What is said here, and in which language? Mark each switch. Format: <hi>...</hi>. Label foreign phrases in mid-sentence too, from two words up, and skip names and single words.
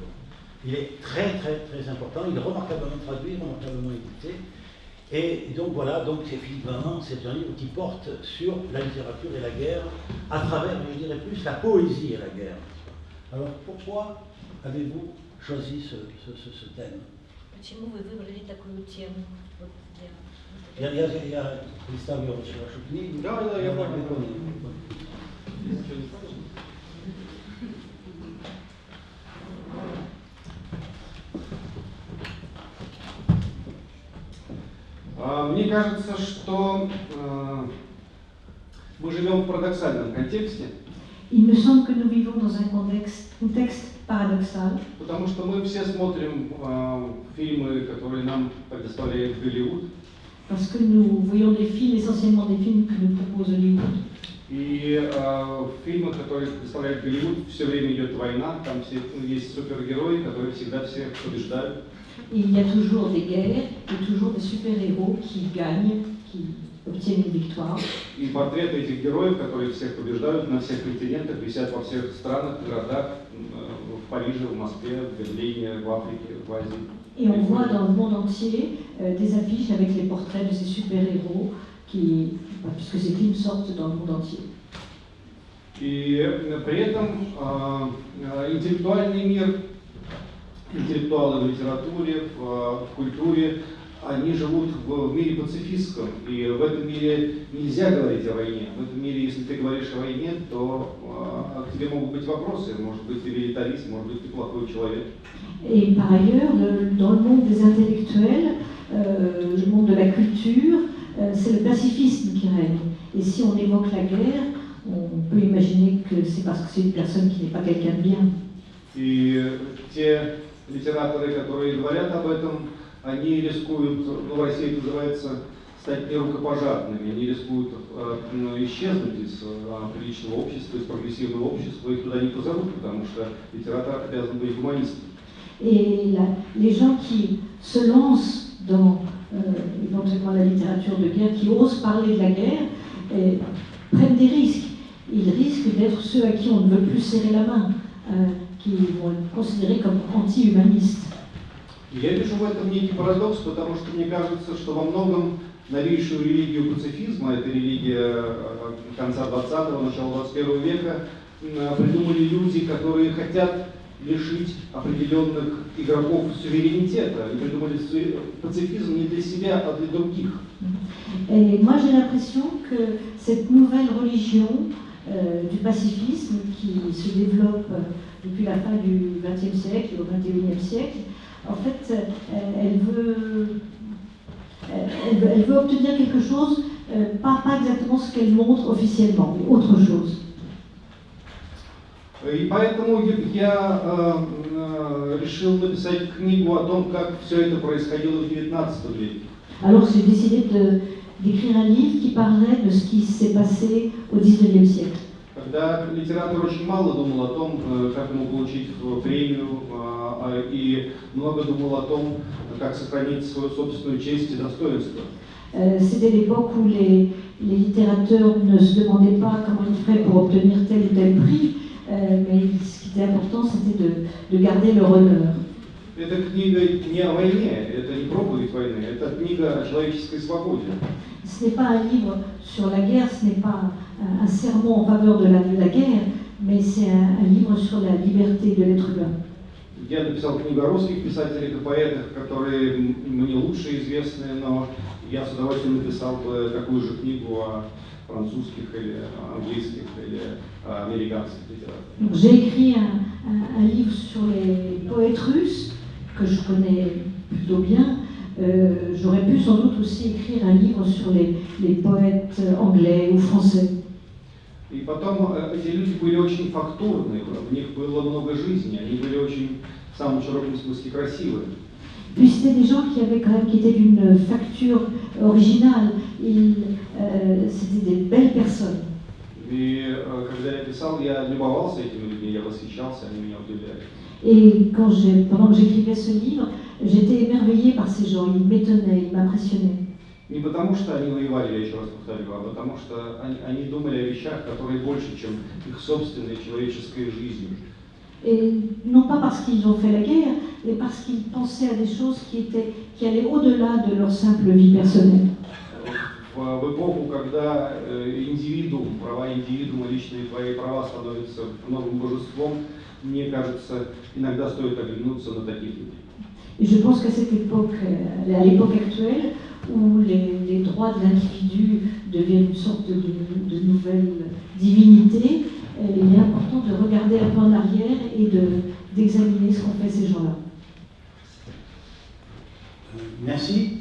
<fr>Il est très très très important, il est remarquablement traduit, remarquablement édité. Et donc voilà, donc effectivement, c'est un livre qui porte sur la littérature et la guerre, à travers, je dirais plus, la poésie et la guerre. Alors pourquoi avez-vous choisi ce thème?</fr> <ru>Почему вы выбрали такую тему? Я представлю вашу книгу. Да, я понял. Мне кажется, что мы живем в парадоксальном контексте.</ru> <fr>Il me semble que nous vivons dans un contexte paradoxal.</fr> <ru>Потому что мы все смотрим фильмы, которые нам предоставляет Голливуд.</ru> <fr>Parce que nous voyons des films, essentiellement des films que nous propose Hollywood.</fr> <ru>И в фильмах, которые представляет Голливуд, все время идет война, там все, есть супергерои, которые всегда всех побеждают.</ru> <fr>Il y a toujours des guerres et toujours des super-héros qui gagnent, qui obtiennent une victoire.</fr> <ru>И портреты этих героев, которые всех побеждают на всех континентах, висят во всех странах, городах, в Париже, в Москве, в Берлине, в Африке, в Азии.</ru> <fr>Et on voit dans le monde entier des affiches avec les portraits de ces super-héros, puisque ces films sortent dans le monde entier.</fr> <ru>И при этом интеллектуальный мир, интеллектуалы в литературе, в культуре, они живут в мире пацифистском, и в этом мире нельзя говорить о войне. В этом мире, если ты говоришь о войне, то к тебе могут быть вопросы, может быть ты милитарист, может быть ты плохой человек.</ru> <fr>Et par ailleurs, dans le monde des intellectuels, le monde de la culture, c'est le pacifisme qui règne. Et si on évoque la guerre, on peut imaginer que c'est parce que c'est une personne qui n'est pas quelqu'un de bien.</fr> <ru>И те литераторы, которые говорят об этом, они рискуют, в России это называется, стать нерукопожатными, они рискуют исчезнуть из приличного общества, из прогрессивного общества, их туда не позовут, потому что литератор обязан быть гуманистом.</ru> <fr>Et les gens qui se lancent dans éventuellement la littérature de guerre, qui osent parler de la guerre, prennent des risques. Ils risquent d'être ceux à qui on ne veut plus serrer la main, qui vont être considérés comme anti-humanistes.</fr> <ru>Я вижу в этом некий парадокс, потому что мне кажется, что во многом новейшую религию пацифизма, это религия конца 20-го, начала 21 века, придумали люди, которые хотят лишить определенных игроков суверенитета. Они придумали пацифизм не для себя, а для других.</ru> <fr>Et moi j'ai l'impression que cette nouvelle religion du pacifisme qui se développe depuis la fin du XXe siècle et au XXIe siècle. En fait, elle veut obtenir quelque chose, pas exactement ce qu'elle montre officiellement, mais autre chose.</fr> <ru>И поэтому я решил написать книгу о том, как все это происходило в XIX веке.</ru> <fr>Alors j'ai décidé d'écrire un livre qui parlerait de ce qui s'est passé au XIXe siècle.</fr> <ru>Когда литератор очень мало думал о том, как ему получить премию, и много думал о том, как сохранить свою собственную честь и достоинство.</ru> <fr>C'était l'époque où les littérateurs ne se demandaient pas comment ils feraient pour obtenir tel ou tel prix, mais ce qui était important, c'était de garder leur honneur.</fr> <ru>Эта книга не о войне, это не проповедь войны, это книга о человеческой свободе.</ru> <fr>Ce n'est pas un livre sur la guerre, ce n'est pas un sermon en faveur de la guerre, mais c'est un livre sur la liberté de l'être humain.</fr> <ru>Я написал книгу о русских писателях и поэтах, которые мне лучше известны, но я с удовольствием написал бы такую же книгу о французских или английских или американских литераторах.</ru> <fr>J'ai écrit un livre sur les poètes russes, que je connais plutôt bien. J'aurais pu sans doute aussi écrire un livre sur les poètes anglais ou français.</fr> <ru>И потом эти люди были очень фактурны, в них было много жизни, они были очень, в самом широком смысле, красивые.</ru> <fr>Puis c'était des gens qui étaient d'une facture originale. C'était des belles personnes.</fr> <ru>И когда я писал, я любовался этими людьми, я восхищался, они меня удивляли.</ru> <fr>Et pendant que j'écrivais ce livre, j'étais émerveillée par ces gens, ils m'étonnaient, ils m'impressionnaient.</fr> <ru>Не потому что они воевали, я еще раз повторю, а потому что они думали о вещах, которые больше, чем их собственной человеческой жизнью.</ru> <fr>Et non pas parce qu'ils ont fait la guerre, mais parce qu'ils pensaient à des choses qui allaient au-delà de leur simple vie personnelle.</fr> <ru>В эпоху, когда индивидуум, права индивидуума, личные твои права становятся новым божеством, мне кажется, иногда стоит оглянуться на таких людей.</ru> <fr>Et je pense qu'à cette époque, à l'époque actuelle, où les droits de l'individu deviennent une sorte de nouvelle divinité, il est important de regarder un peu en arrière et d'examiner ce qu'ont fait ces gens-là. Merci.</fr>